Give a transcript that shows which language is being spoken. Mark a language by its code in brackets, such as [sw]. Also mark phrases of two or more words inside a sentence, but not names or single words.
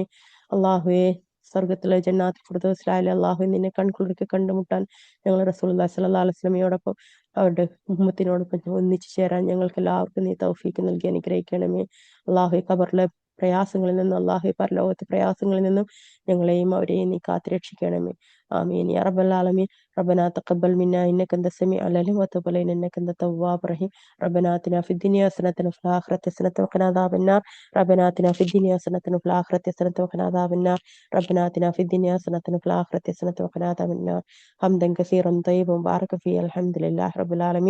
[ml] അല്ലാഹുവേ സ്വർഗത്തിലെ ജന്നാത്തിൽ ഫിർദൗസിൽ അല്ലാഹു നിന്നെ കൺകുളിർക്ക് കണ്ടുമുട്ടാൻ ഞങ്ങൾ [ar] رسول الله صلى الله عليه [ml] വസല്ലമയോടൊപ്പം അവരുടെ ഉമ്മത്തിനോടൊപ്പം ഒന്നിച്ചു ചേരാൻ ഞങ്ങൾക്ക് എല്ലാവർക്കും നീ തൗഫീക്ക് നൽകി അനുഗ്രഹിക്കണമേ. അല്ലാഹുവേ ഖബറിലെ പ്രയാസങ്ങളിൽ നിന്നും അല്ലാഹുവേ പരലോകത്തെ പ്രയാസങ്ങളിൽ നിന്നും ഞങ്ങളെയും അവരെയും നീ കാത്തുരക്ഷിക്കണമേ. [ar] آمين يا رب العالمين. ربنا تقبل منا إنك أنت السميع العليم وتب علينا إنك أنت التواب الرحيم. ربنا آتنا في الدنيا حسنة وفي الآخرة حسنة وقنا عذاب النار. ربنا آتنا في الدنيا حسنة وفي الآخرة حسنة وقنا عذاب النار. ربنا آتنا في الدنيا حسنة وفي الآخرة حسنة وقنا عذاب النار. حمدا كثيرا طيبا مباركا فيه الحمد لله رب العالمين.